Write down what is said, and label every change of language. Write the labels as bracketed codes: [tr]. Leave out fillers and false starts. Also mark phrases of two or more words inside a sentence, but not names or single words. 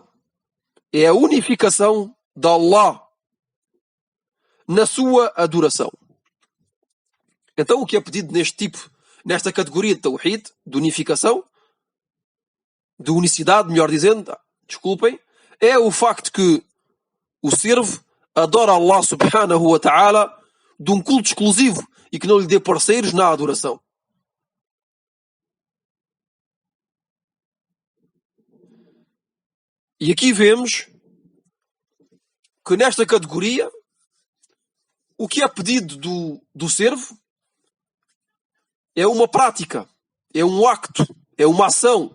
[pt] É a unificação de Allah na sua adoração. Então o que é pedido nesta categoria de Tawhid, de unificação, de unicidade, melhor dizendo, desculpem, é o facto que o servo adora Allah [ar] سبحانه وتعالى [pt] de um culto exclusivo e que não lhe dê parceiros na adoração. E aqui vemos que nesta categoria o que é pedido do servo é uma prática, é um acto, é uma ação.